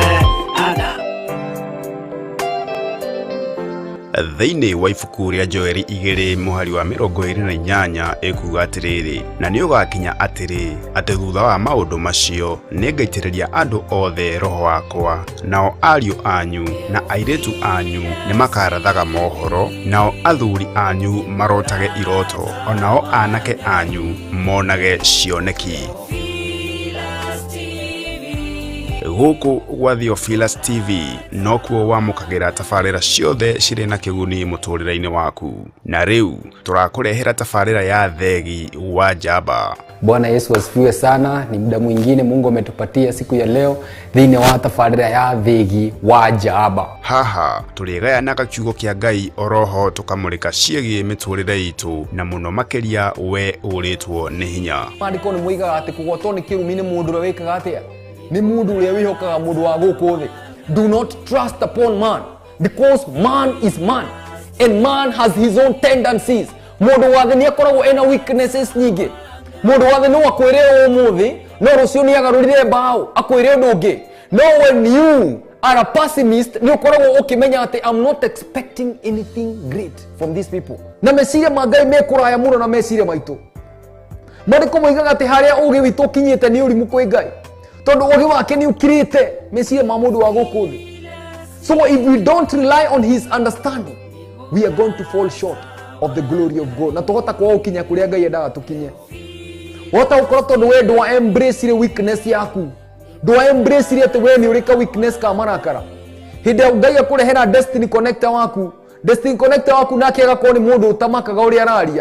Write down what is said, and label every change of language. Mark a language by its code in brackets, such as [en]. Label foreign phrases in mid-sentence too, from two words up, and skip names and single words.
[ki] Thĩinĩ wa ibuku rĩa Joeli 2:28 ĩkuuga atĩrĩrĩ na nĩ ũgakinya atĩ thutha wa maũndũ macio nĩngaitĩrĩria andũ othe roho wakwa nao ariũ anyu na airĩtu anyu nĩmakarathaga mohoro nao athuri anyu marotage iroto onao anake anyu monage cioneki Gũkũ gwa Theophilus TV nokuo wamũkagĩra tabarĩra ciothe cirĩ na kĩguni mũtũrĩre-inĩ waku na rĩu tũrakũrehera tabarĩra ya Theegi wa Njamba. [sw] Bwana Yesu asifiwe sana. Ni muda mwingine Mungu ametupatia siku ya leo [ki] thĩinĩ wa tabarĩra ya Theegi wa Njamba. Haha tũrĩgayanaga kiugo kĩa Ngai oroho tũkamũrĩka ciĩgiĩ mĩtũrĩre itũ na mũno makĩria we ũrĩtwo nĩ hinya. Maandĩko nĩ moigaga atĩ kũgwatwo nĩ kĩrumi nĩ mũndũ ũrĩa wĩkaga atĩa ni mundu uria wihokaga mundu wa guku thi. [en] Do not trust upon man because man is man and man has his own tendencies. [ki] Mundu wathe ni akoragwo ena weaknesses nyingi. Mundu wathe no akwire umuthi no rucio ni agarurire bao akwire undu ungi. [en] No, when you are a pessimist [ki] ni ukoragwo ukimenya ati [en] I'm not expecting anything great from these people. [ki] Na meciria mangai mekuraya muno na meciria maitu. Maandĩko moigaga ati haria ugi witu kinyite ni urimu kwi Ngai. Tondu ugi wake ni ukirite meciria ma mundu wa guku thi. [en] So if we don't rely on his understanding, we are going to fall short of the glory of God. [ki] Na tugota kwa ukinya kuria Ngai endaga tukinye. Wota ukora tondu we ndwa embrace ile weakness yaku. Ndwa embrace ile ati we ni urika weakness ka marakara. Hinde Ngai akurehera [en] destiny connector [ki] waku. [en] Destiny connector [ki] waku nake agakorwo ni mundu utamakaga uri araria.